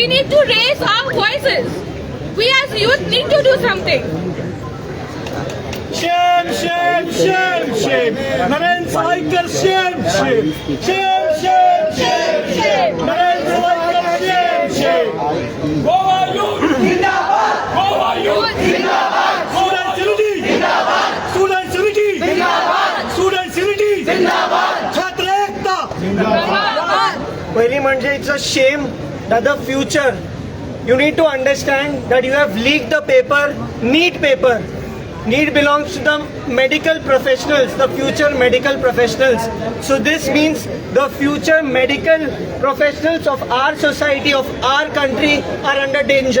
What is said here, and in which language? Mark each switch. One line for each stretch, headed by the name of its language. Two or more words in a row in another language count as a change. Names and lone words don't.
English: We need to raise our voices. We as youth need to do something. Shame, shame, shame, shame. Naren Saraikar, shame, shame. Shame, shame, shame, shame. Naren Saraikar, shame, shame. Goa youth, Zindabad. Goa youth, Zindabad. Student unity, Zindabad. Student unity, Zindabad. Student unity, Zindabad.
Hindi: छात्र एकता, ज़िंदाबाद.
Marathi: पहिली म्हणजे
English: it's a shame that the future, you need to understand that you have leaked the paper, NEET paper. NEET belongs to the medical professionals, the future medical professionals. So this means the future medical professionals of our society, of our country are under danger.